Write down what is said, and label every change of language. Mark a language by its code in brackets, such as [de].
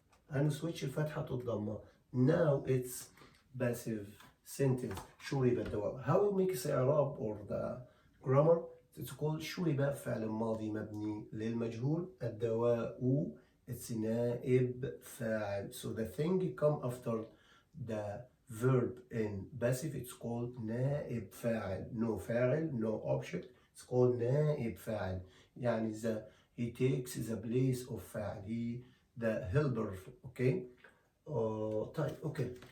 [en] And we switch الفتحة to الضمة. Now it's passive sentence. [ar] شورب الدواء. [en] How we make الإعراب or the grammar? It's called [ar] شورب فعل ماضي مبني للمجهول. الدواء [en] it's [ar] نائب فاعل. [en] So the thing come after the verb in passive, it's called نائب فاعل. No فاعل, no object. It's called نائب فاعل. يعني he takes the place of فاعل. He the helper. Okay. Type. Okay.